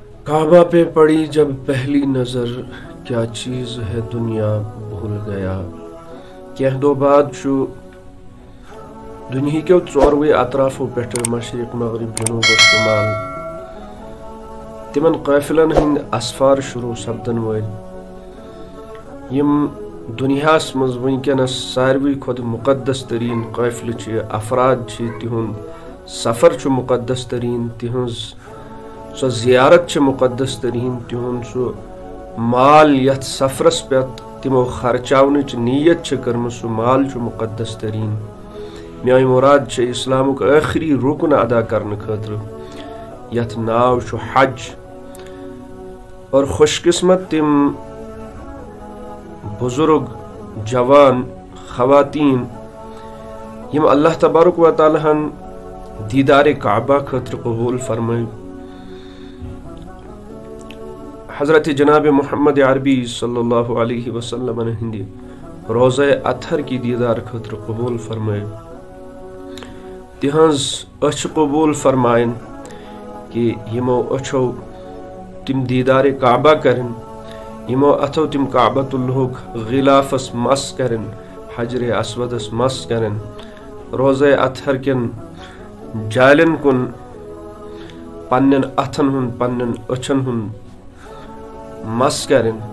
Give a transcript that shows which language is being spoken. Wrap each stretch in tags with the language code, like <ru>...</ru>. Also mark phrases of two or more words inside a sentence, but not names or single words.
<ur>کعبہ پہ پڑی جب پہلی نظر، کیا چیز ہے دنیا بھول گیا.</ur> <ks>کینٛہہ دۄہ بعد چھُ دُنہیٖکیو ژوروٕے اطرافو پٮ۪ٹھٕ مشرق مغرب جنوب و شمال تِمن قٲفلن ہٕنٛدۍ اسفار شروٗع سپدن وٲلۍ. یِم دُنیاہس منٛز وٕنکٮ۪نس ساروٕے کھۄتہٕ مُقدس تریٖن قٲفلہٕ چھِ، افراد چھِ، تِہُنٛد سفر چھُ مُقدس تریٖن، تِہنٛز سۄ زیارت چھِ مُقدس تریٖن، تِہُنٛد سُہ مال یتھ سفرس پٮ۪ٹھ تِمو خرچاونٕچ نیت چھِ کٔرمٕژ، سُہ مال چھُ مُقدس تریٖن. میٲنۍ مُراد چھِ اسلامُک ٲخری رُکُن ادا کرنہٕ خٲطرٕ یتھ ناو چھُ حج. اور خوش قسمت تِم بزرگ، جوان، خواتین یِم اللہ تبارک و تعالیٰ ہن دیدار کعبہ خٲطرٕ قبوٗل فرمٲے. حضرت جناب محمد عربی</ks> <ar>صلی اللہ علیہ وسلم</ar> <ks>ہندِ روزہ اطہر کی دیدار خٲطرٕ قبوٗل فرمٲے. تِہنٛز أچھ قبوٗل فرمایَن کہ یِمو أچھو تِم دیدار کعبہ کرن، یِمو اتھو تِم کعبۃ اللہُک غلافس مس کرن، حجر اسودس مس کرن، روزہ اطہر کٮ۪ن جالین کُن پننٮ۪ن اتھن ہُنٛد، پننٮ۪ن أچھن ہُنٛد مس کرن.</ks>